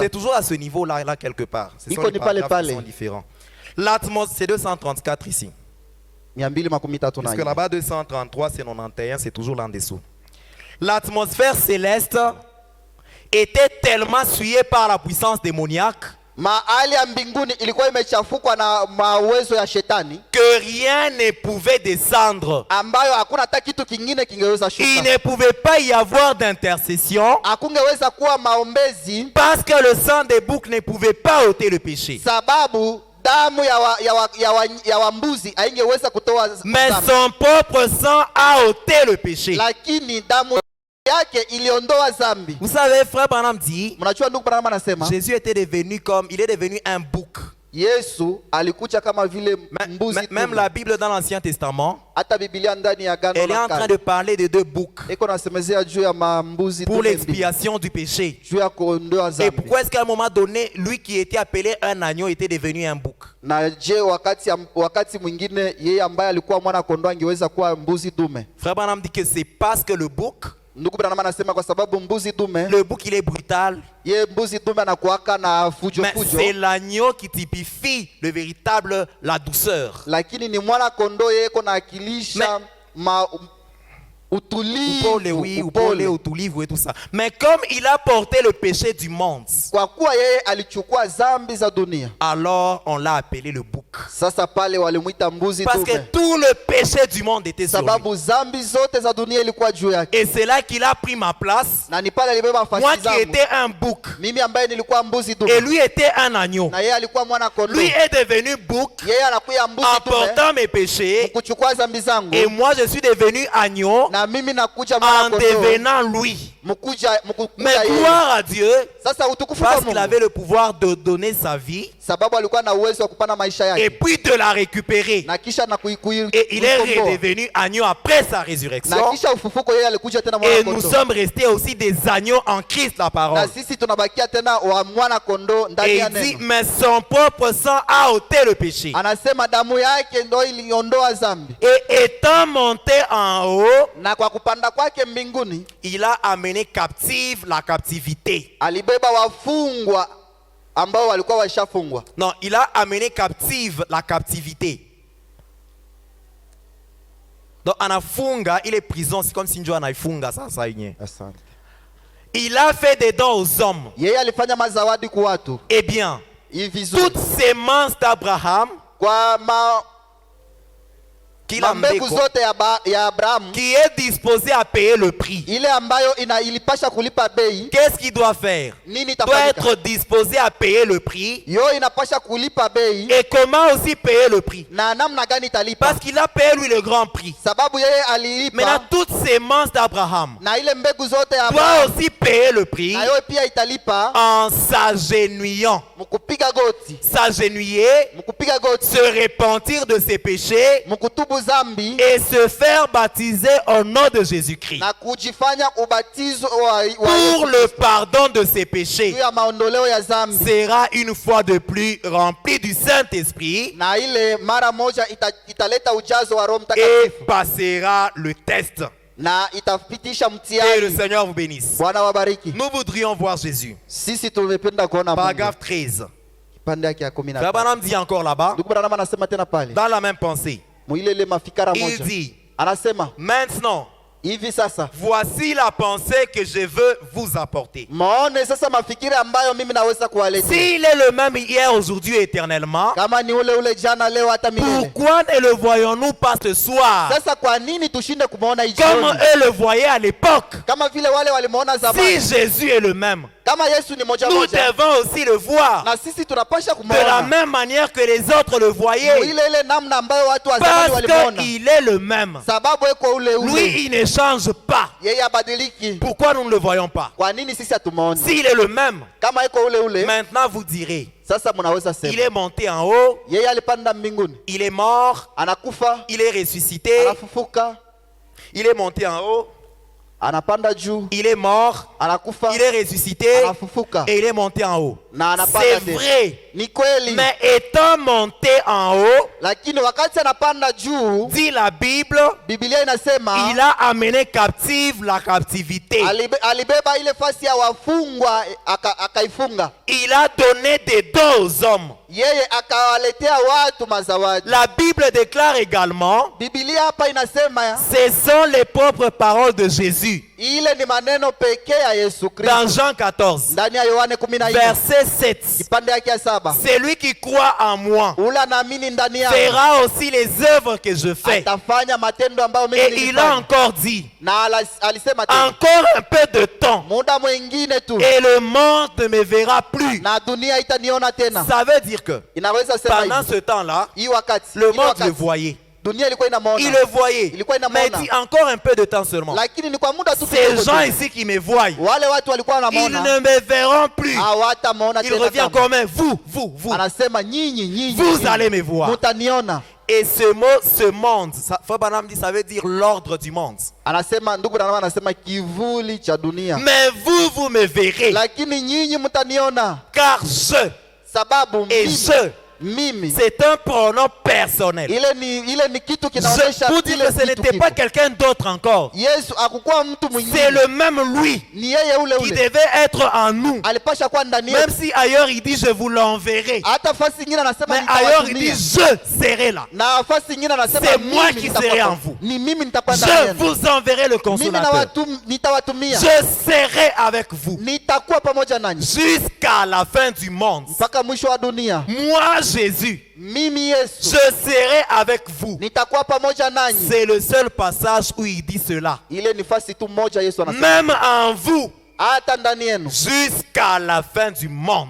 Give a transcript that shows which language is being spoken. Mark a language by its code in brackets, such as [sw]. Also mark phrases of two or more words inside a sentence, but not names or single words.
[fr] C'est toujours à ce niveau-là, là quelque part. Ce sont [sw] Iko [fr] les [sw] ni pale [fr] paragraphes qui [sw] pale. [fr] sont différents. L'atmosphère, c'est 234 ici. 234 Parce [sw] na [fr] que là-bas, 233, c'est 91, c'est toujours là en dessous. L'atmosphère céleste était tellement souillée par la puissance démoniaque [sw] mahali ya mbinguni ilikuwa imechafukwa na mauwezo ya shetani [fr] que rien ne pouvait descendre. [sw] ambayo hakuna hata kitu kingine kingeweza [fr] Il [sw] shuka. [fr] ne pouvait pas y avoir d'intercession [sw] Hakungeweza kuwa maombezi [fr] parce que le sang des boucs ne pouvait pas ôter le péché. [sw] sababu damu ya wambuzi haingeweza kutoa [fr] Mais [sw] dhambi. [fr] son propre sang a ôté le péché. [sw] Lakini damu yake iliondoa dhambi. [fr] Vous savez, frère Branham dit, [sw] Mnajua ndugu Branham anasema [fr] Jésus était devenu il est devenu un bouc. [sw] Yesu alikuja kama vile mbuzi. [fr] Même la Bible dans l'Ancien Testament, [sw] hata Biblia ndani ya Agano [fr] elle est [sw] la [fr] en train [sw] Kale [fr] de parler de deux boucs [sw] iko nasemezea juu ya mambuzi [fr] pour [sw] dume mbili, [fr] l'expiation du péché. [sw] juu ya kuondoa [fr] Et [sw] dhambi. [fr] pourquoi est-ce qu'à un moment donné, lui qui était appelé un agneau était devenu un bouc? [sw] Na je, wakati mwingine yeye ambaye alikuwa mwana kondoo angeweza kuwa mbuzi dume? [fr] Frère Branham dit que c'est parce que le bouc, [sw] Ndugu Branham anasema kwa sababu mbuzi dume, [fr] le bouc il est brutal, [sw] ye mbuzi dume anakuaka na fujo [fr] mais [sw] fujo, [fr] c'est l'agneau qui typifie le véritable, la douceur. [sw] lakini ni mwana kondoo yeye iko na akilisha Upole, oui, upole, utulivu [fr] et tout ça. Mais comme il a porté le péché du monde, [sw] Kwa kuwa yeye alichukua zambi za dunia, [fr] alors on l'a appelé le bouc. [sw] sasa pale walimuita mbuzi [fr] Parce que [sw] dume, [fr] tout le péché du monde était sur lui. [sw] sababu zambi zote za dunia ilikuwa juu yake. [fr] Et c'est là qu'il a pris ma place. [sw] Na ni pale alibeba [fr] Moi [sw] nafasi [fr] qui [sw] zangu, [fr] étais un bouc. [sw] mimi ambaye nilikuwa mbuzi [fr] Et [sw] dume, [fr] lui était un agneau. [sw] na yeye alikuwa mwana kondoo. [fr] Lui est devenu bouc [sw] Yeye anakuya [fr] en [sw] mbuzi dume [fr] portant mes péchés. [sw] kuchukua zambi zangu, [fr] Et moi je suis devenu agneau [sw] na mimi nakuja [fr] en [sw] mwana kondoo [fr] devenant lui. [sw] mkuja [fr] Mais [sw] yeye. [fr] gloire à Dieu, [sw] Sasa utukufu kwa [fr] parce qu'il [sw] Mungu, [fr] avait le pouvoir de donner sa vie [sw] sababu alikuwa na uwezo wa kupana maisha [fr] et [sw] yake [fr] puis de la récupérer. [sw] na kisha na [fr] Et il est [sw] kuikomboa. [fr] redevenu agneau après sa [sw] Na [fr] résurrection. [sw] kisha ufufuko yeye alikuja tena [fr] Et [sw] mwana [fr] nous [sw] kondoo, [fr] sommes restés aussi des agneaux en Christ, la [sw] na [fr] parole. [sw] sisi tunabakia tena wa mwana kondoo ndani [fr] Et [sw] ya [fr] il dit, [sw] neno. [fr] mais son propre sang a ôté le péché. [sw] Anasema damu yake ndo iliondoa zambi, [fr] Et étant monté en haut, [sw] na kwa kupanda kwake mbinguni [fr] il a amené captive la captivité. [sw] alibeba wafungwa ambao walikuwa washafungwa. [fr] Non, il a amené captive la captivité. Donc, anafunga, il est prison, c'est comme si [sw] Njo anaifunga sasa yenyewe. Asante. [fr] Il a fait des dons aux hommes. [sw] Yeye alifanya mazawadi kwa watu [fr] Eh bien, [sw] hivi vizuri, [fr] toute sémence d'Abraham, [sw] kwa kila mbegu mbeko, zote ya Abrahamu, [fr] qui est disposé à payer le prix. [sw] ile ambayo ilipasha kulipa bei. [fr] Qu'est-ce qu'il doit faire? [sw] Nini [fr] Doit [sw] itafanyika? [fr] être disposé à payer le prix. [sw] Yo inapasha kulipa bei, [fr] Et comment aussi payer le prix? [sw] na namna gani italipa? [fr] Parce qu'il a payé lui le grand prix. [sw] Sababu yeye alilipa, [fr] Maintenant, toute sémence d'Abraham [sw] na ile mbegu zote ya [fr] doit [sw] Abrahamu [fr] aussi payer le prix [sw] na yo pia italipa. [fr] en s'agenouillant. [sw] Mkupiga goti, [fr] S'agenouiller, [sw] mkupiga goti, [fr] se repentir de ses péchés [sw] mkutubu zambi [fr] et se faire baptiser au nom de Jésus-Christ [sw] na kujifanya ubatizo wa [fr] pour le pardon de ses péchés. [sw] juu ya maondoleo ya zambi, [fr] Sera une fois de plus rempli du Saint-Esprit [sw] na ile mara moja italeta ujazo wa Roho [fr] et [sw] Mtakatifu [fr] passera le test. [sw] na itapitisha [fr] Que le [sw] mtihani. [fr] Seigneur vous bénisse. [sw] Bwana wabariki. [fr] Nous voudrions voir Jésus. [sw] Sisi tumependa kuona Mungu. [fr] Paragraphe 13. [sw] Kipande yake ya 15. [fr] Frère Branham dit encore là-bas, [sw] Ndugu Branham anasema tena pale [fr] dans la même pensée, [sw] muile mafikara [fr] il [sw] moja, [fr] dit, [sw] anasema [fr] maintenant, [sw] hivi sasa, [fr] voici la pensée que je veux vous apporter. [sw] maone sasa mafikiri ambayo mimi naweza kuwaletea. [fr] S'il est le même hier, aujourd'hui, éternellement, [sw] Kama ni ule jana, leo, hata milele. [fr] pourquoi ne le voyons-nous pas ce soir [sw] Sasa kwa nini tushinde kumuona [fr] comme [sw] jioni? [fr] eux le voyaient à l'époque? [sw] Kama vile wale walimuona [fr] Si [sw] zamani. [fr] Jésus est le même, [sw] Kama Yesu ni moja [fr] nous [sw] moja, [fr] devons aussi le voir [sw] na sisi tunapasha [fr] de la [sw] kumuona [fr] même manière que les autres le voyaient, [sw] ile namna ambayo watu wa zamani [fr] parce [sw] walimuona, [fr] qu'il est le même. [sw] sababu eko ule [fr] Lui, il ne change pas. [sw] yeye abadiliki. [fr] Pourquoi nous ne le voyons pas? [sw] Kwa nini sisi hatumuoni? [fr] S'il est le même, [sw] Kama eko ule [fr] maintenant vous direz, [sw] sasa mnaweza [fr] il [sw] sema [fr] est monté en haut, [sw] yeye alipanda mbinguni, [fr] il est mort, [sw] anakufa, [fr] il est ressuscité, [sw] anafufuka, [fr] il est monté en haut, [sw] anapanda juu, [fr] il est mort, [sw] anakufa, [fr] il est ressuscité [sw] anafufuka [fr] et il est monté en haut. [sw] na anapanda [fr] C'est [sw] tena. [fr] vrai. [sw] Ni kweli, [fr] Mais étant monté en haut, [sw] lakini wakati anapanda juu, [fr] dit la Bible, [sw] Biblia inasema [fr] il a amené captive la captivité. [sw] alibeba ile fasi ya wafungwa akaifunga. [fr] Il a donné des dons aux hommes. [sw] Yeye akawaletea watu mazawadi. [fr] La Bible déclare également, [sw] Biblia hapa inasema [fr] ce sont les propres paroles de Jésus. [sw] ile ni maneno pekee ya Yesu [fr] Dans [sw] Kristo [fr] Jean 14, [sw] ndani ya Yohane 14 [fr] verset 7, [sw] kipande yake ya 7, [fr] celui qui croit en moi [sw] ula naamini ndani yangu [fr] fera aussi les œuvres que je fais. [sw] atafanya matendo ambayo mimi [fr] Et il a [sw] nilifanya. [fr] encore dit, [sw] Na alisema tena [fr] encore un peu de temps [sw] muda mwingine tu [fr] et le monde ne me verra plus. [sw] na dunia itaniona tena. [fr] Ça veut dire que [sw] Inaweza sema [fr] pendant [sw] hivi, [fr] ce temps-là, [sw] hii wakati [fr] le [sw] ile [fr] monde le [sw] wakati, [fr] voyait. [sw] dunia ilikuwa [fr] Il [sw] inamuona, [fr] le voyait. [sw] ilikuwa [fr] Mais [sw] inamuona, [fr] dit encore un peu de temps seulement. [sw] lakini ni kwa muda tu [fr] Ces [sw] kidogo [fr] gens [sw] tu. [fr] ici qui me voient, [sw] Wale watu walikuwa [fr] ils [sw] wanamuona [fr] ne me verront plus. [sw] hawatamuona [fr] Il [sw] tena [fr] revient [sw] kama. [fr] comme un vous. [sw] Anasema nyinyi [fr] Vous allez me voir. [sw] mutaniona. [fr] Et ce mot, ce monde, Frère Branham dit, ça veut dire l'ordre du monde. [sw] Anasema ndugu Branham anasema kivuli cha dunia, [fr] Mais vous me verrez. [sw] lakini nyinyi mtaniona, [fr] Car je [sw] sababu [fr] et [sw] mimi [fr] je [sw] mimi. [fr] C'est un pronom personnel. [sw] Ile ni kitu kinaonyesha [fr] Pour dire que ce n'était pas quelqu'un d'autre encore. [sw] Yesu hakukuwa mtu [fr] C'est [sw] mwingine. [fr] le même lui [sw] Ni yeye ule [fr] qui [sw] ule. [fr] devait être en nous. [sw] Alipasha kuwa ndani [fr] Même [sw] yetu. [fr] si ailleurs il dit je vous l'enverrai. [sw] Hata fasi nyingine anasema [fr] Mais ailleurs il dit [sw] nitawatumia. [fr] je serai là. [sw] Na fasi nyingine anasema [fr] C'est moi [sw] mimi [fr] qui [sw] nitakuwa [fr] serai [sw] kwa- [fr] en vous. [sw] Ni mimi nitakuwa ndani [fr] Je [sw] yenu. [fr] vous enverrai le [sw] Mimi [fr] consolateur. [sw] nitawatumia. [fr] Je serai avec vous [sw] Nitakuwa pamoja nanyi [fr] jusqu'à la fin du monde. [sw] mpaka mwisho wa dunia. [fr] Moi Jésus, [sw] Mimi Yesu [fr] je serai avec vous. [sw] nitakuwa pamoja nanyi. [fr] C'est le seul passage où il dit cela. [sw] Ile ni fasi tu moja Yesu anasema. [fr] Même en vous, [sw] Hata ndani yenu [fr] jusqu'à la fin du monde.